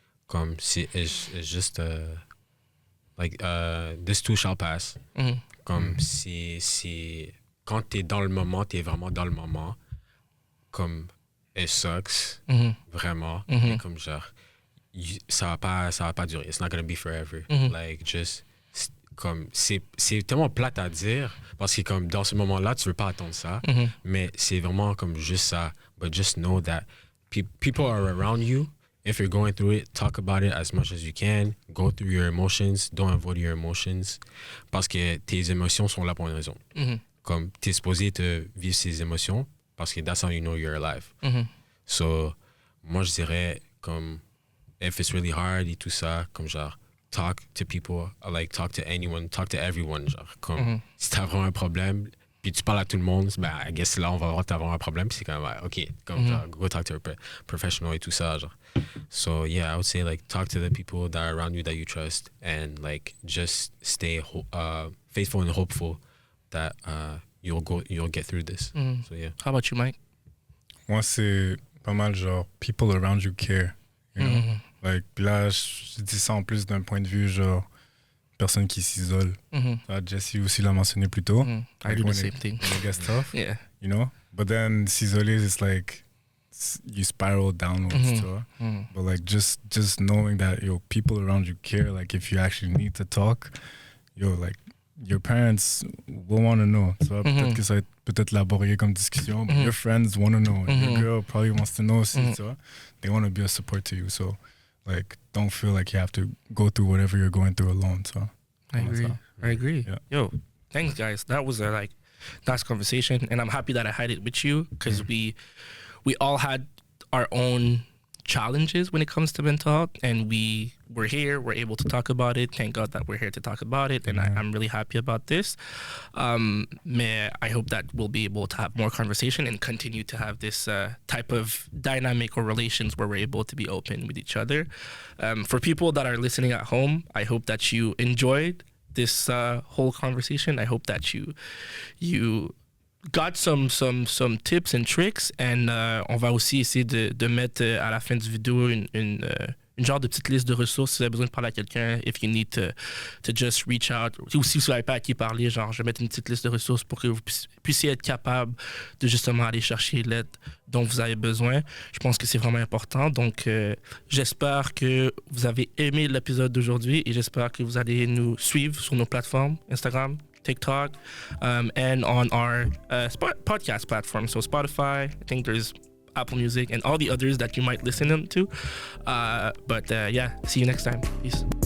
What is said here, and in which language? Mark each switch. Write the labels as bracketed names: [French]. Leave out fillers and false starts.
[French] Comme [English] it's just like this too shall pass. [French] Comme si quand t'es dans le moment, t'es vraiment dans le moment. Comme [English] it sucks [French] vraiment. Et comme genre ça va pas durer. [English] It's not gonna be forever. Like just [French] comme c'est tellement plate à dire parce que comme dans ce moment-là tu veux pas attendre ça, mais c'est vraiment comme juste ça. [English] But just know that people are around you. If you're going through it, talk about it as much as you can. Go through your emotions. Don't avoid your emotions. [French] Parce que tes émotions sont là pour une raison. Comme t'es supposé te vivre ces émotions parce que [English] that's how you know you're alive. [French] So, moi je dirais comme [English] if it's really hard [French] et tout ça, comme genre [English] talk to people, like talk to anyone, talk to everyone. [French] Genre comme si t'as vraiment un problème, puis tu parles à tout le monde, ben, [English] I guess [French] là, on va voir que t'as vraiment un problème, puis c'est comme, OK, comme, genre, [English] go talk to a professional [French] et tout ça, genre. [English] So, yeah, I would say, like, talk to the people that are around you that you trust, and, like, just stay faithful and hopeful that you'll get through this. So, yeah. How about you, Mike? [French] Moi, c'est pas mal, genre, [English] people around you care, you know? Like, [French] là, je dis ça en plus d'un point de vue, genre, personne qui s'isole. Jesse aussi l'a mentionné plus tôt. [English] I do the same thing. When it gets tough, Yeah. you know? But then [French] s'isoler, [English] it's like you spiral downwards, [French] tu vois? [English] But like just knowing that, people around you care, like if you actually need to talk, like your parents will want to know. [French] Tu vois? Peut-être que ça va être peut-être laborieux comme discussion, [English] but your friends want to know. Your girl probably wants to know [French] aussi, tu vois? [English] They want to be a support to you, so like, don't feel like you have to go through whatever you're going through alone. So I agree. Yeah. Yo, thanks, guys. That was a nice conversation, and I'm happy that I had it with you because we all had our own challenges when it comes to mental health, and we're able to talk about it. Thank God that we're here to talk about it, and I'm really happy about this. I hope that we'll be able to have more conversation and continue to have this type of dynamic or relations where we're able to be open with each other. For people that are listening at home, I hope that you enjoyed this whole conversation. I hope that you got some tips and tricks, [French] and on va aussi essayer de mettre à la fin du vidéo une genre de petite liste de ressources si vous avez besoin de parler à quelqu'un, [English] if you need to just reach out, [French] ou si vous n'avez pas à qui parler, genre je vais mettre une petite liste de ressources pour que vous puissiez être capable de justement aller chercher l'aide dont vous avez besoin. Je pense que c'est vraiment important, donc j'espère que vous avez aimé l'épisode d'aujourd'hui et j'espère que vous allez nous suivre sur nos plateformes Instagram, TikTok, [English] and on our podcast platform. So Spotify, I think there's Apple Music and all the others that you might listen to. But yeah, see you next time. Peace.